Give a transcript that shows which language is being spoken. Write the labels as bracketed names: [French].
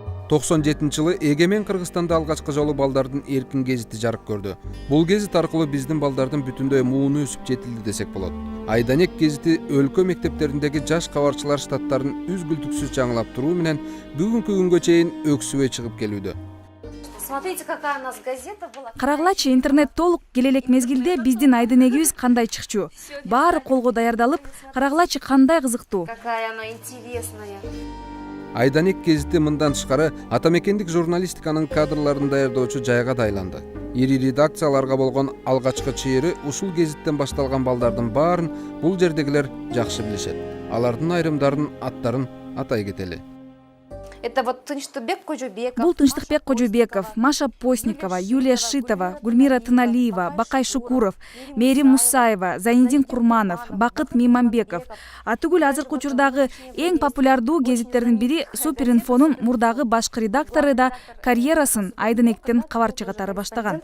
[Kyrgyz] 97-жылы эгемен Кыргызстанда алгачкы жолу балдардын эркин гезити жарык көрдү. Бул гезит аркылуу биздин балдардын бүтүндөй мууну өсүп жетилди десек болот. Айданек гезити өлкө мектептериндеги жаш кабарчылар штаттарын үзгүлтүксүз жаңылап туруу менен бүгүнкү күнгө чейин өксүбөй чыгып келүүдө. [Russian] Смотрите, какая у нас газета была. [Kyrgyz] Карагылачы, интернет толук келе элек мезгилде биздин айдынегибиз кандай чыкчу. Баары колго даярдалып, карагылачы кандай кызыктуу. [Russian] Какая она интересная. [Kyrgyz] Айданек гезити мындан тышкары атамекендик журналистиканын кадрларын даярдоочу жайга да айланды. Ири редакцияларга болгон алгачкы чыйыры ушул гезиттен башталган балдардын баарын бул жердегилер жакшы билишет. Алардын айрымдарын аттарын атай кетели. [Russian] Это вот Тынчтыкбек Кожобеков. [Kyrgyz] Бул Тынчтыкбек Кожобеков, Маша Постникова, Юлия Шитова, Гульмира Тыналиева, Бакай Шукуров, Мээрим Мусаева, Зайнидин Курманов, Бакыт Мейманбеков. Атүгүл азыркы учурдагы эң популярдуу гезиттердин бири Суперинфонун мурдагы башкы редактору да карьерасын Айдынектен кабарчы катары баштаган.